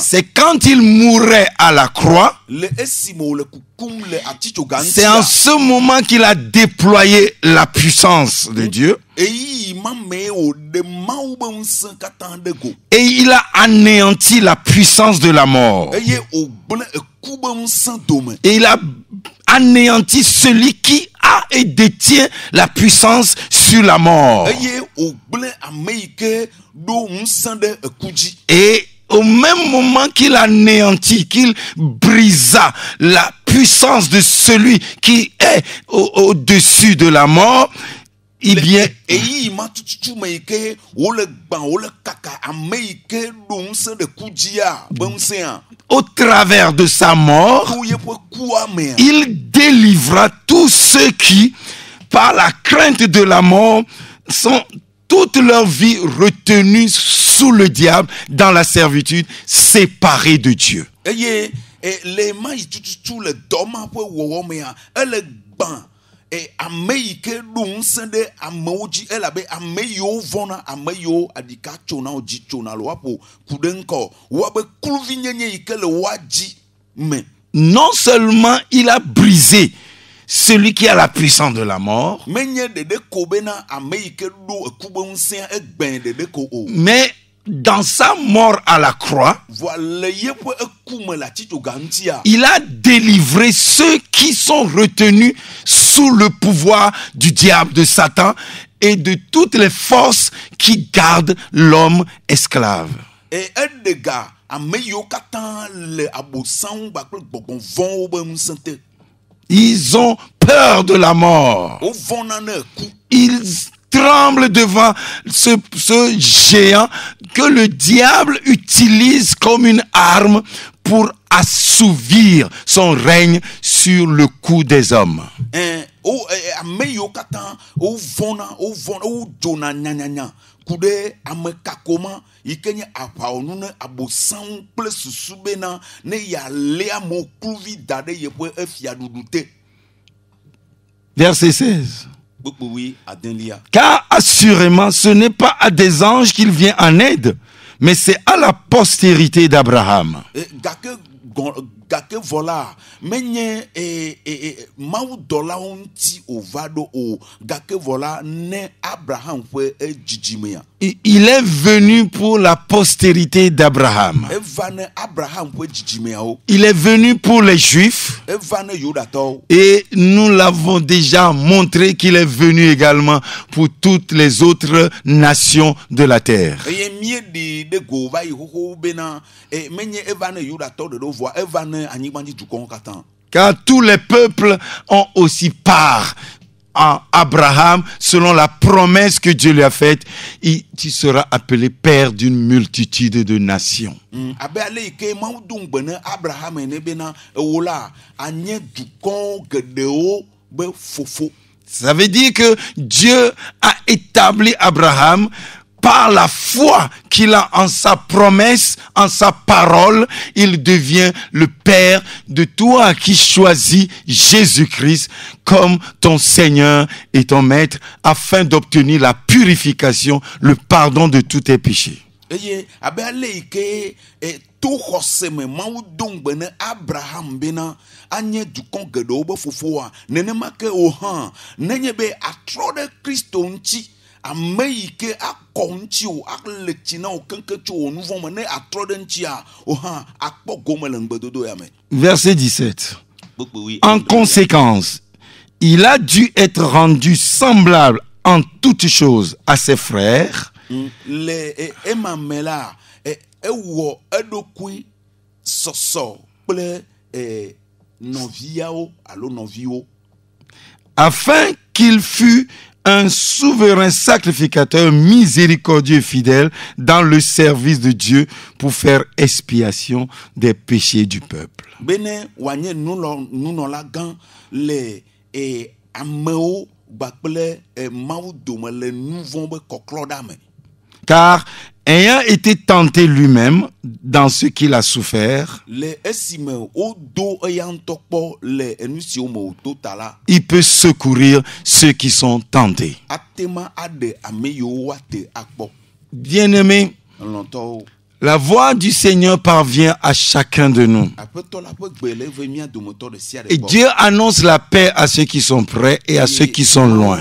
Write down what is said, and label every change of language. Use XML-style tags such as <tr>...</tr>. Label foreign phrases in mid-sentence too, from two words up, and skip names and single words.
<fr>c'est quand il mourait à la croix,</fr> <ee>Le esime wòle kukum le atitsoga</ee> <fr>c'est en</fr> <ee>ŋutia.</ee> <fr>ce moment qu'il a déployé la puissance de Dieu</fr> <ee>Eyi ma me wòɖe Mawu be ŋusẽ katã ɖe go.</ee> <fr>et il a anéanti la puissance de la mort.</fr> <ee>Eye wògblẽ eku be ŋusẽ dome.</ee> <fr>Et il a anéanti celui qui a et détient la puissance sur la mort.</fr> <ee>Eye wògblẽ ame yi ke ɖo ŋusẽ ɖe eku dzi.</ee> <fr>Et au même moment qu'il anéantit, qu'il brisa la puissance de celui qui est au-dessus de la mort, eh bien,</fr> <ee>Eyi ma tututu me yi ke wòle gbã wòle kaka ame yi ke ɖo ŋusẽ ɖe ku dzia be ŋusẽa.</ee> <fr>au travers de sa mort,</fr> <ee>To yeƒe kua mea.</ee> <fr>il délivra tous ceux qui, par la crainte de la mort, sont toute leur vie retenus sous le diable, dans la servitude, séparés de Dieu.</fr> <ee>Eye le ma yi tututu le dɔma ƒe wɔwɔ mea ele gbã ame yi ke ɖo ŋusẽ ɖe amewo dzi elabe ame yiwo vɔna ame yiwo aɖika tsona wo dzi tsona le woaƒo ku ɖe ŋkɔ woabe kluvi nyenye yi ke le woa dzi me.</ee> <fr>Non seulement il a brisé celui qui a la puissance de la mort,</fr> <ee>Menye ɖeɖe ko bena ame yi ke ɖo eku be ŋusẽa egbẽ ɖeɖe ko o.</ee> <fr>mais dans sa mort à la croix,</fr> <ee>Vɔa le yeƒe eku me le atitsoga ŋutia.</ee> <fr>il a délivré ceux qui sont retenus sous le pouvoir du diable, de Satan et de toutes les forces qui gardent l'homme esclave.</fr> <ee>Eɖe ga ame yiwo katã le abosam kpakple gbɔgbɔ vɔ̃wo be ŋusẽ te.</ee> <fr>Ils ont peur de la mort.</fr> <ee>Wovɔna ne eku.</ee> <fr>Ils tremblent devant ce géant que le diable utilise comme une arme pour assouvir son règne sur le cou des hommes.</fr> <ee>Ame yiwo katã wovɔna wodzona nyanyanya ku ɖe ame kakoma yi ke nye aʋawɔnu ne abosanwo kple susu bena ne yealé amewo kluvi da ɖe yeƒe fiaɖuɖu te.</ee> <fr>Verset 16.</fr> <ee>Kpekpewoe adelia.</ee> <fr>Car assurément, ce n'est pas à des anges qu'il vient en aide, mais c'est à la postérité d'Abraham.</fr> <ee>Gake vɔ la menye mawudɔlawo ŋuti wòva ɖo o, gake vɔ la ne Abraham ƒe dzidzimea.</ee> <fr>Il est venu pour la postérité d'Abraham.</fr> <ee>Eva ne Abraham ƒe dzidzimeawo.</ee> <fr>Il est venu pour les Juifs.</fr> <ee>Eva ne Yudatɔwo.</ee> <fr>Et nous l'avons déjà montré qu'il est venu également pour toutes les autres nations de la terre.</fr> <ee>Eye mieɖi ɖe go va yi xoxo bena menye eva ne Yudatɔwo ɖeɖo voa eva ne anyigbadzi dukɔwo katã.</ee> <fr>Car tous les peuples ont aussi part en Abraham, selon la promesse que Dieu lui a faite. Tu seras appelé père d'une multitude de nations.</fr> <ee>Abe ale yi ke Mawu do ŋugbe ne Abraham ene bena ewo la anye dukɔ geɖewo be fofo.</ee> <fr>Ça veut dire que Dieu a établi Abraham par la foi qu'il a en sa promesse, en sa parole. Il devient le père de toi qui choisis Jésus-Christ comme ton Seigneur et ton Maître afin d'obtenir la purification, le pardon de tous tes péchés.</fr> <ee>Eye abe ale yi ke to xɔse me Mawu do ŋugbe ne Abraham bena anye dukɔ geɖewo be fofoa, nenema ke o hã nenye be atrɔ ɖe Kristo ŋuti. Ame yi ke akɔ ŋuti o akle tsi na o keŋke tso o nu vɔ me ne atrɔ ɖe ŋutia o hã akpɔ gome le ŋugbedodo ya me.</ee> <fr>Verset 17. En conséquence, il a dû être rendu semblable en toutes choses à ses frères.</fr> <ee>Le ema me la ewɔ eɖokui sɔsɔ kple nɔviawo alo nɔviwo.</ee> <fr>Afin qu'il fût un souverain sacrificateur miséricordieux et fidèle dans le service de Dieu pour faire expiation des péchés du peuple.</fr> <ee>Bene wanye nunɔla gã le amewo gbakple Mawu dome le nu vɔ̃ be kɔklɔ ɖa me.</ee> <fr>Car ayant été tenté lui-même dans ce qu'il a souffert,</fr> <ee>le esime wodo eya ŋutɔ kpɔ le enu siwo me wòto ta la,</ee> <fr>il peut secourir ceux qui sont tentés.</fr> <ee>atema aɖe ame yiwo woate akpɔ.</ee> <fr>Bien-aimés,</fr> <ee>Lɔ̃tɔwo.</ee> <fr>la voix du Seigneur parvient à chacun de nous.</fr> <ee>Aƒetɔ la ƒe gbe le ve mía dometɔ ɖe sia ɖe</ee> <fr>Et</fr> <ee>gbɔ.</ee> <fr>Dieu annonce la paix à ceux qui sont près et à ceux qui sont loin.</fr>